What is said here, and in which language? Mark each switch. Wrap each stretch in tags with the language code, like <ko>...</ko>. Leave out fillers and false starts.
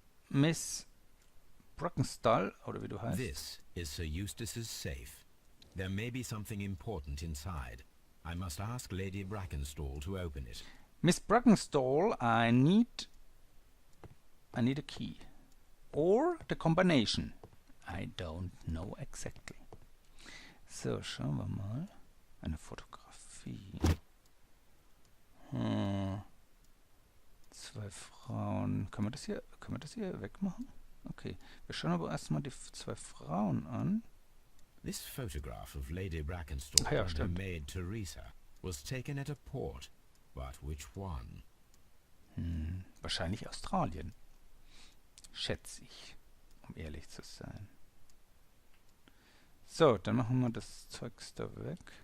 <de>Miss Brockenstall, oder wie du heißt.</de> <en>This is Sir Eustace's safe. There may be something important inside. I must ask Lady Brackenstall to open it. Miss Brockenstall, I need a key. Or the combination. I don't know exactly.</en> <de>So, schauen wir mal. Eine Fotografie. 2 Frauen. Können wir das hier wegmachen? Okay. Wir schauen aber erstmal die 2 Frauen an.</de> <en>This photograph of Lady Brackenstall</en> <de>Ah ja,</de> <en>and her</en> <de>stimmt.</de> <en>maid Teresa was taken at a port. But which one?</en> <de>Wahrscheinlich Australien. Schätze ich, um ehrlich zu sein. So, dann machen wir das Zeugs da weg.</de>